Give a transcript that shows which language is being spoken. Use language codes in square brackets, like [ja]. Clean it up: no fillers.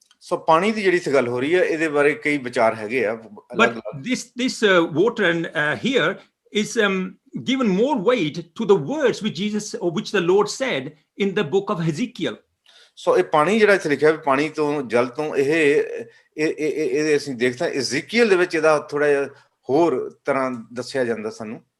[pa] ਸੋ ਪਾਣੀ ਦੀ ਜਿਹੜੀ ਗੱਲ ਹੋ ਰਹੀ ਹੈ ਇਹਦੇ ਬਾਰੇ ਕਈ ਵਿਚਾਰ ਹੈਗੇ ਆ। [en] But this water and here is given more weight to the words which the Lord said in the book of Ezekiel. [pa] ਸੋ ਇਹ ਪਾਣੀ ਜਿਹੜਾ ਇੱਥੇ ਲਿਖਿਆ ਵੀ ਪਾਣੀ ਤੋਂ ਜਲ ਤੋਂ ਇਹ ਅਸੀਂ ਦੇਖਦੇ ਹਾਂ ਇਜ਼ੀਕੀਅਲ ਦੇ ਵਿੱਚ ਇਹਦਾ ਥੋੜਾ ਜਿਹਾ ਹੋਰ ਤਰ੍ਹਾਂ ਦੱਸਿਆ ਜਾਂਦਾ ਸਾਨੂੰ।